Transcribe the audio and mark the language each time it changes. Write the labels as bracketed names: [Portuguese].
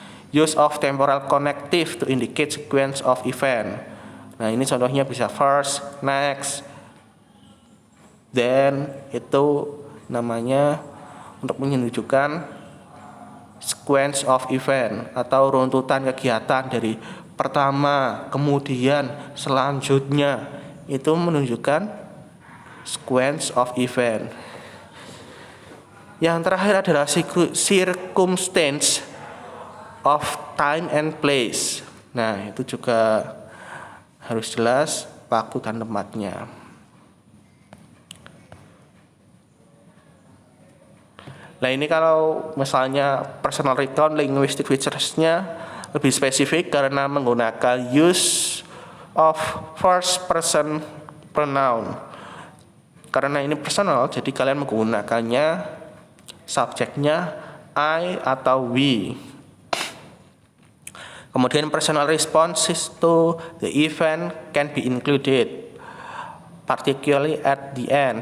[English] Use of temporal connective to indicate sequence of event. [Indonesian] Nah, ini contohnya bisa [English] first, next, then. [Indonesian] Itu namanya untuk menunjukkan sequence of event atau runtutan kegiatan dari pertama, kemudian, selanjutnya. Itu menunjukkan sequence of event. Yang terakhir adalah [English] circumstance of time and place. [Indonesian] Nah, itu juga harus jelas waktu dan tempatnya. Nah, ini kalau misalnya personal recount, linguistic features-nya lebih spesifik karena menggunakan [English] use of first person pronoun. [Indonesian] Karena ini personal, jadi kalian menggunakannya subjeknya I atau we. Kemudian [English] personal responses to the event can be included, particularly at the end.